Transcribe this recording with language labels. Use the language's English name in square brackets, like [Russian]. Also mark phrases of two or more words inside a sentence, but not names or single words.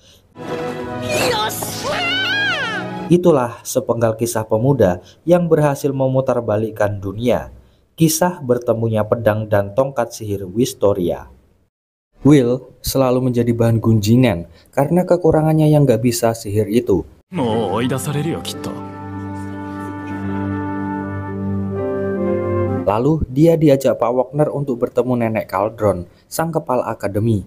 [Indonesian] Itulah sepenggal kisah pemuda yang berhasil memutarbalikkan dunia. Kisah bertemunya pedang dan tongkat sihir Wistoria. Will selalu menjadi bahan gunjingan karena kekurangannya yang gak bisa sihir itu. [Japanese] もう追い出されるよきっと。 [Indonesian] Lalu dia diajak Pak Wagner untuk bertemu Nenek Cauldron, sang kepala akademi.